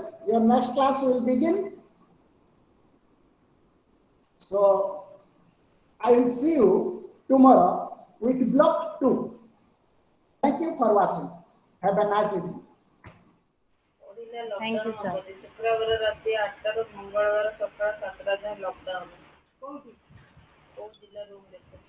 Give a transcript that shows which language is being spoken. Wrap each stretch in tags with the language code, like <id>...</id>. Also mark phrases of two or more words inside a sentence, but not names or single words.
<en>Your next class will begin. So I will see you tomorrow with block 2. Thank you for watching. Have a nice evening. Thank you,</en> <or>sir. ଶୁକ୍ରବାର ରାତ୍ରି 8 ରୁ ମଙ୍ଗଳବାର ସକାଳ 7ଟା ଯାଏ ଲକଡାଉନ। କୋଉଠି? କୋଉ ଜିଲ୍ଲା ରୁମ୍ ରେ?</or>